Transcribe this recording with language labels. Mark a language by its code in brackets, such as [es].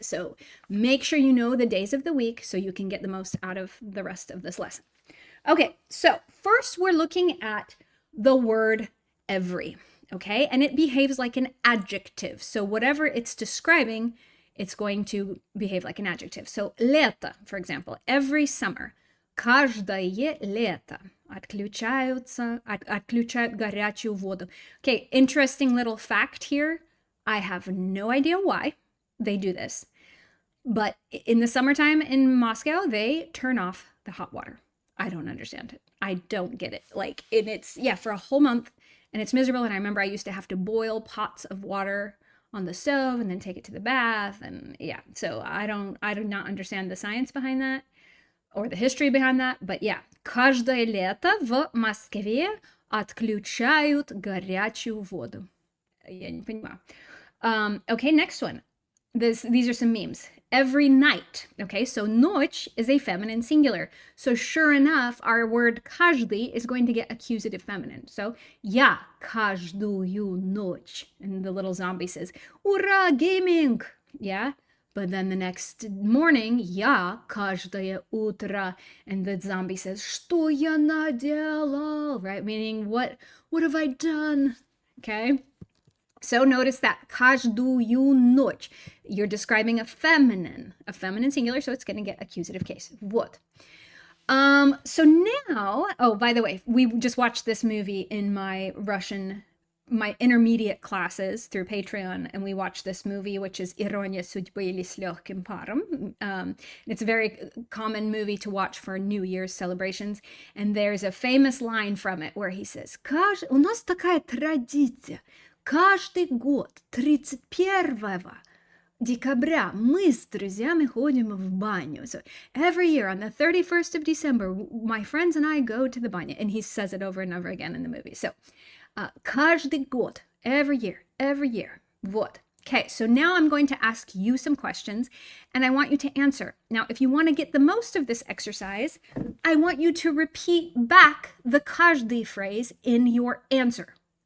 [en] So make sure you know the days of the week so you can get the most out of the rest of this lesson. Okay, so first we're looking at the word every, okay? And it behaves like an adjective. So whatever it's describing, it's going to behave like an adjective. So лето, for example, every summer. [ru] Каждое лето отключают горячую воду. [en] Okay, interesting little fact here. I have no idea why they do this, but in the summertime in Moscow, they turn off the hot water. I don't understand it. I don't get it. Like, and it's, yeah, for a whole month, and it's miserable. And I remember I used to have to boil pots of water on the stove and then take it to the bath. And yeah, so I do not understand the science behind that or the history behind that. But yeah, [ru] каждое лето в Москве отключают горячую воду. Я не понимаю. [en] Okay, next one. These are some memes. Every night. Okay, so ночь is a feminine singular. So sure enough, our word каждый is going to get accusative feminine. So [ru] я каждую ночь. [en] And the little zombie says, ура, gaming! Yeah? But then the next morning, [ru] я каждое утро. [en] And the zombie says, [ru] что я наделал? [en] Right? Meaning, what have I done? Okay? So notice that [ru] каждую ночь. [en] You're describing a feminine singular, so it's going to get accusative case. [ru] Вот. [en] So now, oh, by the way, we just watched this movie in my intermediate classes through Patreon, and we watched this movie, which is Ирония судьбы или с легким паром. It's a very common movie to watch for New Year's celebrations, and there's a famous line from it where he says, [ru] у нас такая традиция. Каждый год 31 декабря мы с друзьями ходим в баню. [en] So every year on the 31st of December, my friends and I go to the banю. And he says it over and over again in the movie. So [ru] каждый год, [en] every year. [ru] Вот. [en] Okay, so now I'm going to ask you some questions and I want you to answer. Now, if you want to get the most of this exercise, I want you to repeat back the каждый phrase in your answer.